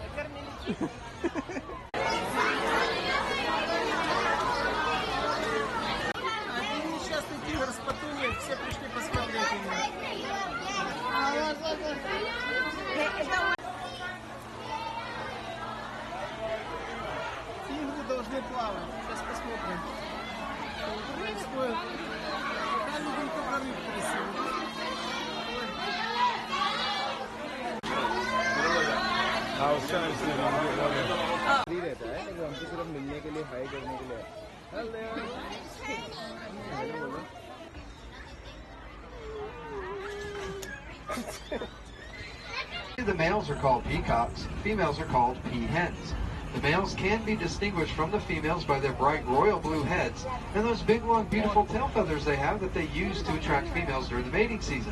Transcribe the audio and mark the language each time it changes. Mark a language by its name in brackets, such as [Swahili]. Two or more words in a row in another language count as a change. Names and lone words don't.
[Russian] Один несчастный тигр с патуней, все пришли посмотреть его. Тигры должны плавать. Сейчас посмотрим. Что происходит. Пока видим только рыб красивых. [Hindi] रहता है तो हमको सिर्फ मिलने के लिए हाई करने के लिए [English] The males are called peacocks, females are called peahens. The males can be distinguished from the females by their bright royal blue heads and those big long beautiful tail feathers they have that they use to attract females during the mating season.